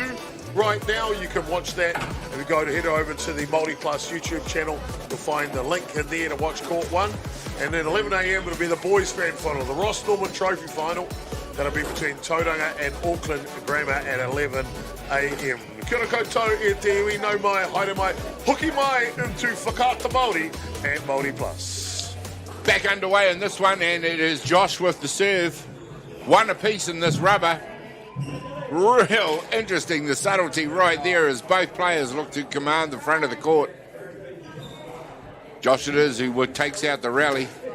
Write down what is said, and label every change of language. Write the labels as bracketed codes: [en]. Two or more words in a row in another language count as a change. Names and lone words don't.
[en] Right now, you can watch that. If you go to head over to the MΑORI Plus YouTube channel, you'll find the link in there to watch Court 1. And then 11 a.m. it'll be the boys' grand final, the Ross Norman Trophy final. That'll be between Tauranga and Auckland Grammar at 11 a.m. [mi] Kia ora koutou e te iwi no mai, haere mai, hoki mai [en] into Whakaata Māori and MAORI Plus. Back underway in this one, and it is Josh with the serve. One apiece in this rubber. Real interesting, the subtlety right there as both players look to command the front of the court. Josh it is who takes out the rally.